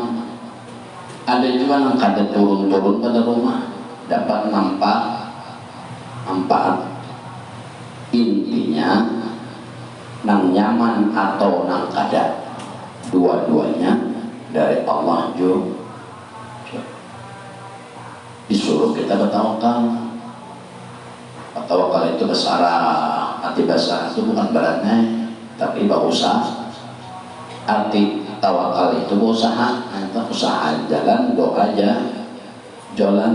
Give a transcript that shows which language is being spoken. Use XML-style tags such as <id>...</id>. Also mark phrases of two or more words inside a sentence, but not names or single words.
<bjn>Ada juga yang kada turun pada rumah dapat manfaat. Intinya nang nyaman atau nang kada, dua-duanya dari Allah juga. Disuruh kita bertawakal. Bertawakal itu besara. Arti besar itu bukan beratnya, tapi berusaha. Arti tawakal itu berusaha. Usaha jalan, doa aja jalan.</bjn>